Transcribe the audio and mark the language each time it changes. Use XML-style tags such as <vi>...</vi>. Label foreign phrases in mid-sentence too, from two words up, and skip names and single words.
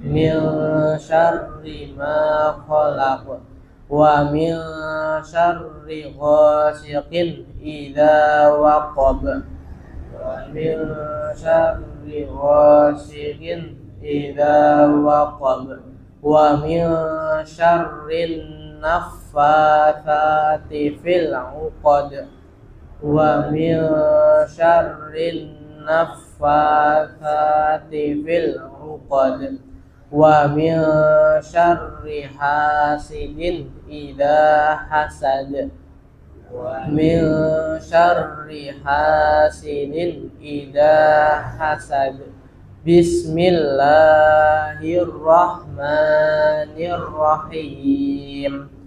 <ar>من شر ما خلق ومن شر غاسق إذا وقب ومن شر غاسق إذا وقب ومن شر النفاثات في العقد ومن شر النفاثات في العقد ومن شر حاسد إذا حسد ومن شر حاسد إذا حسد. Bismillahirrahmanirrahim.</ar>